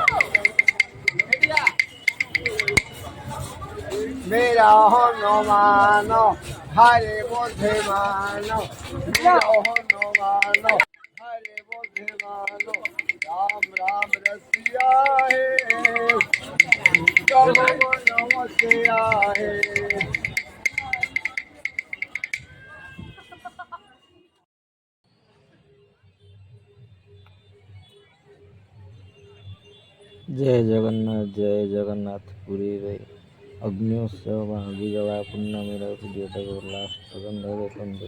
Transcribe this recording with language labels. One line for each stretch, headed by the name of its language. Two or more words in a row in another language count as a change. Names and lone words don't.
Hindi: मेरा हनुमान हरे बुद्धिमान, मेरा हनुमान हरे बुद्धिमान, राम राम रसिया है, नमस्या है।
Odia: ଜୟ ଜଗନ୍ନାଥ। ପୁରୀରେ ଅଗ୍ନି ଉତ୍ସବ ବା ଅଗିଜଳା ପୂର୍ଣ୍ଣମୀର ଭିଡ଼ିଓଟାକୁ ଲାଷ୍ଟ ପର୍ଯ୍ୟନ୍ତ ଦେଖନ୍ତୁ।